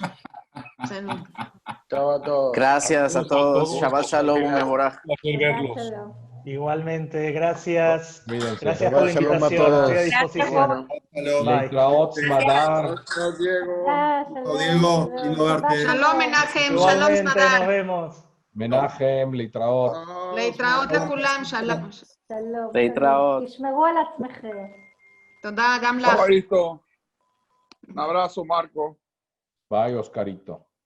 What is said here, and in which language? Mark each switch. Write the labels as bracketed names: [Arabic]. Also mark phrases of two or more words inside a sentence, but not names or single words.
[Spanish] Chao a todos. Gracias a todos. [Hebrew] שבת שלום, מבורך. [Spanish] Igualmente, gracias. Cuídense. Gracias por la invitación. Estoy a disposición. [Hebrew] Leitraot, Madar. [Spanish] Diego, lindo verte. [Hebrew] Shalom, Menachem, shalom, [Spanish] Igualmente, Smadar. nos vemos. [Hebrew] Menachem, Leitraot. להתראות לכולם, שלום. שלום. להתראות. תשמרו על עצמכם. תודה גם לך. [Spanish] Marito. Un abrazo, Marco. [English] Bye, Oscarito.